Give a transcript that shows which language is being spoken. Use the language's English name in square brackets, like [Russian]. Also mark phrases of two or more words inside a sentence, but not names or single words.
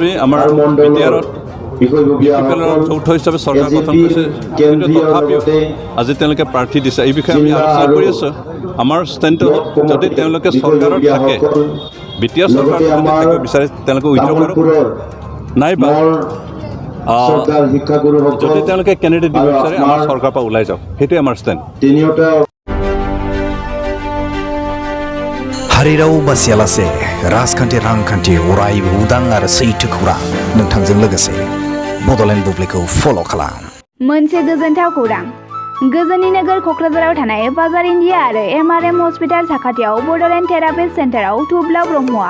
[Assamese] আমাৰ মণ্ডলৰ যৌথ হিচাপে চৰকাৰ গঠন কৰিছে আজি তেওঁলোকে প্ৰাৰ্থী দিছে এই বিষয়ে আমি আলোচনা কৰি আছোঁ আমাৰ ষ্টেণ্ডটো যদি তেওঁলোকে চৰকাৰত থাকে বিটিআৰ চৰকাৰ যদি থাকিব বিচাৰে তেওঁলোকে উইথড্ৰ কৰক নাইবা যদি তেওঁলোকে কেণ্ডিডেট দিব বিচাৰে আমাৰ চৰকাৰৰ পৰা ওলাই যাওক সেইটোৱে আমাৰ ষ্টেণ্ড [Bodo] हारिराव बासियालासे राजखान्थि रांखान्थि अरायबो उदां आरो सैथो खौरां नोंथांजों लोगोसे बड'लेण्ड बुब्लिखौ फल' खालाम मोनसे गोजोनथाव खौरां गोजोननि नोगोर क'क्राझाराव थानाय बाजार इन्डिया आरो एमआरएम हस्पिटाल साखाथियाव बड'लेण्ड थेरापिस्ट सेन्टाराव थुब्ला ब्रह्मआ